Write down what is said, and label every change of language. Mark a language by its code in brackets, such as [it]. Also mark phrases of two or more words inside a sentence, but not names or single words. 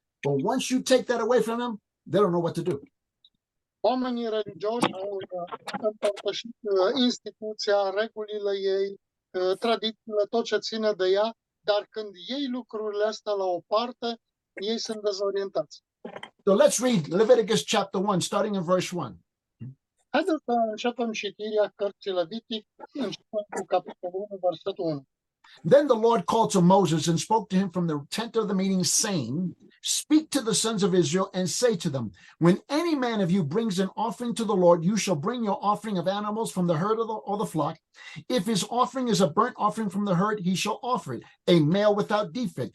[en] But once you take that away from them, they don't know what to do. [ro] Oamenii religioși au împărtășit instituția, regulile ei, tradițiile, tot ce ține de ea, dar când iei lucrurile astea la o parte, ei sunt dezorientați. [en] So let's read Leviticus chapter 1, starting in verse 1. [ro] Haideți să începem citirea cărții Levitic, începem cu capitolul 1, versetul 1. [en] Then the Lord called to Moses and spoke to him from the tent of the meeting, saying, Speak to the sons of Israel and say to them, When any man of you brings an offering to the Lord, you shall bring your offering of animals from the herd or the flock. If his offering is a burnt offering from the herd, he shall offer it, a male without defect.